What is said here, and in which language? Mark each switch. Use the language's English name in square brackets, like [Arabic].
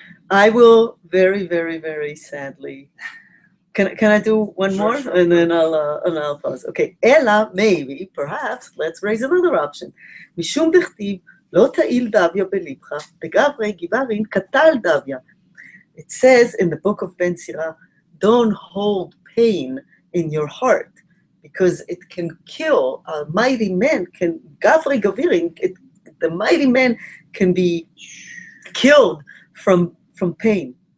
[English] I will very, very, very sadly... Can I do one more? Sure. And then I'll pause. Okay. Ella, maybe, perhaps, let's raise another option. [Aramaic] משום דכתיב, לא תעיל דביה בלבך, בגברי גיברין קטל דביה. [English] It says in the book of Ben Sirah, don't hold pain in your heart, because it can kill. A mighty man can, [Aramaic] gavri gavirin, [English] the mighty man can be killed from pain.